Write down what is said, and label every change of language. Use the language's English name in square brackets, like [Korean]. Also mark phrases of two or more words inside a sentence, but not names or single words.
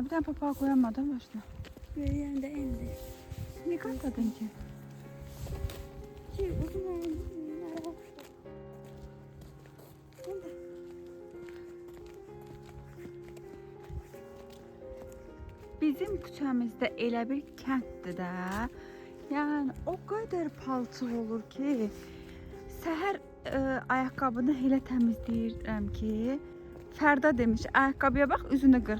[Turkish] Bir tane papağı koyamadın başına. Böyle de indi. Ne katladın ki? Ki uzun [Azerbaijani] Bizim küçəmizdə elə bir kənddir də. Yəni o qədər palçıq olur ki, səhər ayaqqabını elə təmizləyirəm ki, Fərda demiş, ayaqqabıya bax, üzünü qırx.